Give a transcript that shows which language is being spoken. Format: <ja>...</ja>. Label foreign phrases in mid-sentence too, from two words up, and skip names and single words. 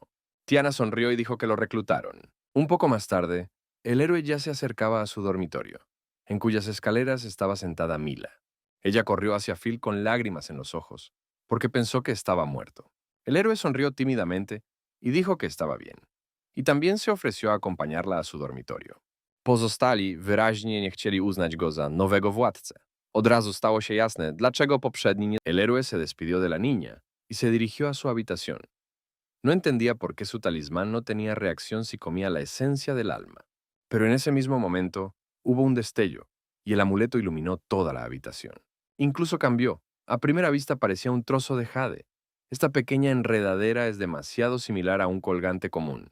<es>Tiana sonrió y dijo que lo reclutaron. Un poco más tarde, el héroe ya se acercaba a su dormitorio, en cuyas escaleras estaba sentada Mila. Ella corrió hacia Phil con lágrimas en los ojos, porque pensó que estaba muerto. El héroe sonrió tímidamente y dijo que estaba bien, y también se ofreció a acompañarla a su dormitorio.</es> <pl>Pozostali wyraźnie nie chcieli uznać go za nowego władcę. Od razu stało się jasne, dlaczego poprzedni nie...</pl> <es>El héroe se despidió de la niña y se dirigió a su habitación. No entendía por qué su talismán no tenía reacción si comía la esencia del alma. Pero en ese mismo momento hubo un destello y el amuleto iluminó toda la habitación. Incluso cambió. A primera vista parecía un trozo de jade. Esta pequeña enredadera es demasiado similar a un colgante común.</es>